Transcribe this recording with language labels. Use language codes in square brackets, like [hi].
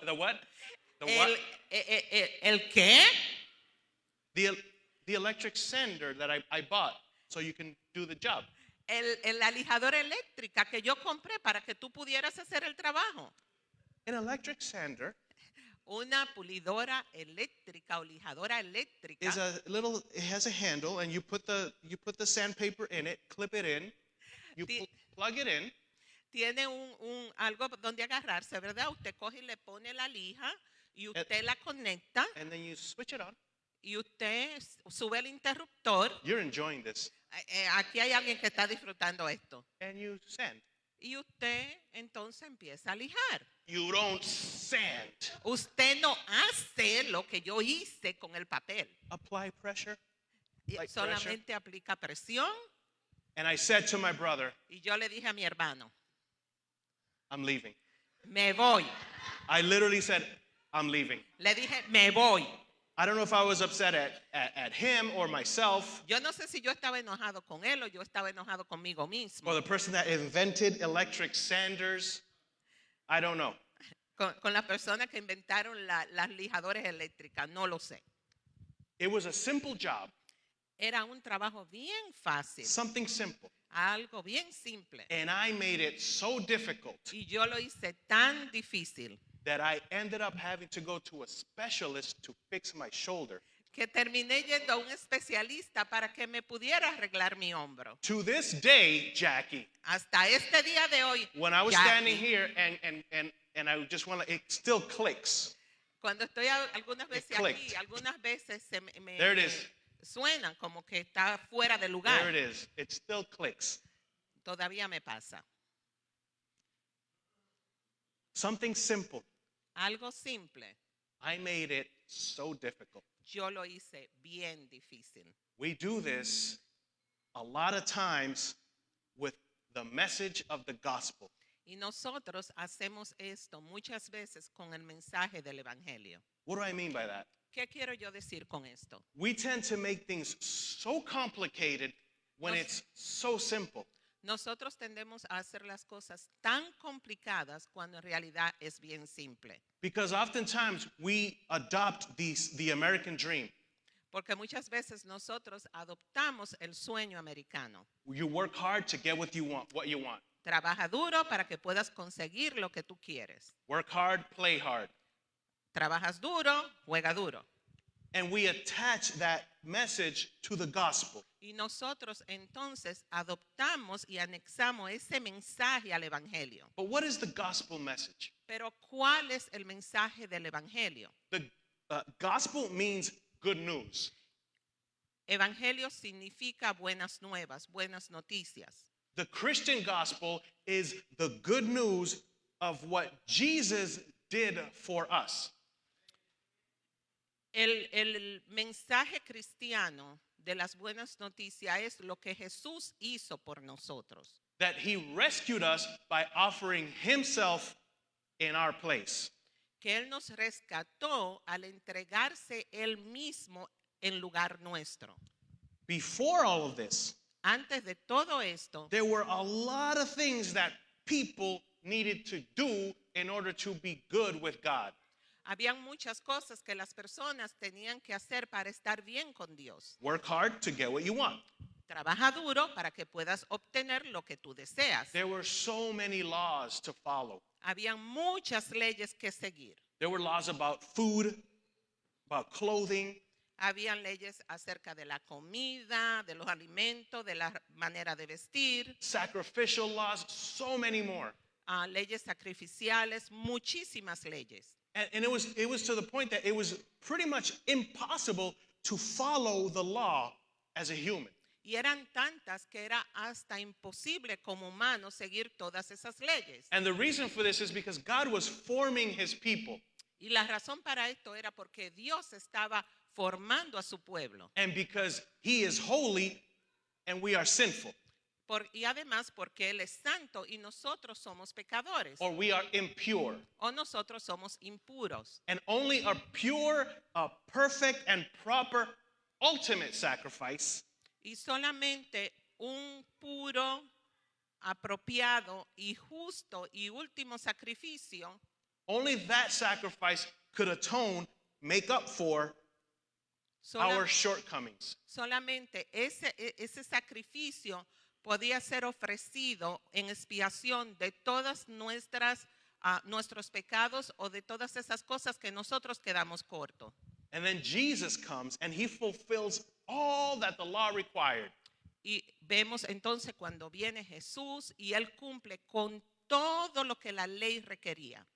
[en] The what? The what? [es] ¿El qué? [en] The electric sander that I bought so you can do the job. [es] La lijadora eléctrica que yo compré para que tú pudieras hacer el trabajo. [en] An electric sander [es] Una pulidora eléctrica o lijadora eléctrica [en] is it has a handle and you put the sandpaper in it, clip it in, you plug it in. [es] tiene algo donde agarrarse, ¿verdad? Usted coge y le pone la lija y usted la conecta [en] And then you switch it on. [es] y usted sube el interruptor. [en] You're enjoying this. [es] Aquí hay alguien que está disfrutando esto. [en] And you sand. [es] Y usted entonces empieza a lijar. [en] You don't sand. [es] Usted no hace lo que yo hice con el papel. [en] Apply pressure. Like [es] Solamente aplica presión. [en] And I said to my brother, [es] Y yo le dije a mi hermano, [en] I'm leaving. [es] me voy. [en] I literally said, I'm leaving. [es] Le dije, me voy. [en] I don't know if I was upset at him or myself [es] Yo no sé si yo estaba enojado con él o yo estaba enojado conmigo mismo. [en] or the person that invented electric sanders. I don't know. [es] Con las personas que inventaron las lijadoras eléctricas, no lo sé. [en] It was a simple job, [es] Era un trabajo bien fácil, [en] something simple. [es] algo bien simple. [en] And I made it so difficult [es] Y yo lo hice tan difícil [en] that I ended up having to go to a specialist to fix my shoulder. [es] que terminé yendo a un especialista para que me pudiera arreglar mi hombro. [en] To this day, Jackie, [es] Hasta este día de hoy, [en] when I was [es] Jackie, [en] standing here and I just want to, it still clicks. [es] Cuando estoy algunas veces [en] clicked. [es] aquí, algunas veces [en] There it is. [es] suenan como que está fuera de [en] There [es] lugar. [en] it is. It still clicks. [es] Todavía me pasa. [en] Something simple. [es] Algo simple, [en] I made it so difficult. [es] yo lo hice bien difícil. [en] We do this a lot of times with the message of the gospel. [es] Y nosotros hacemos esto muchas veces con el mensaje del Evangelio. [en] What do I mean by that? [es] ¿Qué quiero yo decir con esto? [en] We tend to make things so complicated when [es] Nos- [en] it's so simple. [es] Nosotros tendemos a hacer las cosas tan complicadas cuando en realidad es bien simple. [en] Because oftentimes we adopt the American dream. [es] Porque muchas veces nosotros adoptamos el sueño americano. [en] You work hard to get what you want. [es] Trabaja duro para que puedas conseguir lo que tú quieres. [en] Work hard, play hard. [es] Trabajas duro, juega duro. [en] And we attach that message to the gospel. [es] Y nosotros entonces adoptamos y anexamos ese mensaje al Evangelio. [en] But what is the gospel message? [es] Pero ¿cuál es el mensaje del Evangelio? [en] The gospel means good news. [es] Evangelio significa buenas nuevas, buenas noticias. [en] The Christian gospel is the good news of what Jesus did for us. [es] El mensaje cristiano de las buenas noticias es lo que Jesús hizo por nosotros. [en] That he rescued us by offering himself in our place. [es] Que Él nos rescató al entregarse Él mismo en lugar nuestro. [en] Before all of this, [es] Antes de todo esto, [en] there were a lot of things that people needed to do in order to be good with God. [es] habían muchas cosas que las personas tenían que hacer para estar bien con Dios. [en] Work hard to get what you want. [es] Trabaja duro para que puedas obtener lo que tú deseas. [en] There were so many laws to follow. [es] Habían muchas leyes que seguir. [en] There were laws about food, about clothing, [es] Habían leyes acerca de la comida, de los alimentos, de la manera de vestir, [en] sacrificial laws, so many more. [es] leyes sacrificiales, muchísimas leyes. [en] And it was to the point that it was pretty much impossible to follow the law as a human. [es] Y eran tantas que era hasta imposible como humano seguir todas esas leyes. [en] And the reason for this is because God was forming his people. [es] Y la razón para esto era porque Dios estaba formando a su pueblo. [en] And because he is holy and we are sinful, [es] Y además porque Él es santo y nosotros somos pecadores. [en] or we are impure. [es] O nosotros somos impuros. [en] And only a pure, perfect, and proper ultimate sacrifice [es] Y solamente un puro, apropiado y justo y último sacrificio, [en] only that sacrifice could atone, make up for our shortcomings. [es] solamente ese sacrificio podía ser ofrecido en expiación de todas nuestros pecados o de todas esas cosas que nosotros quedamos cortos. [en] And then Jesus comes and he fulfills all that the law required. [es] Y vemos entonces cuando viene Jesús y Él cumple con todo lo que la ley requería.